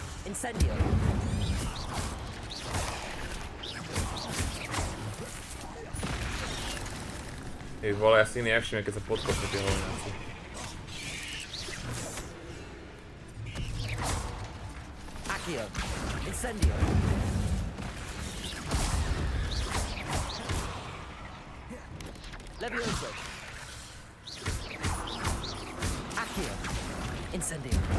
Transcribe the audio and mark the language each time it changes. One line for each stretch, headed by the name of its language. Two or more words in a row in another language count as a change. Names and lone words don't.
Latin: Incendio.
Slovak: Jej vole, ja si nevšimne, keď sa podkopnú tie hovňáci.
Latin: Accio. Incendio. Levioso. Accio. Incendio.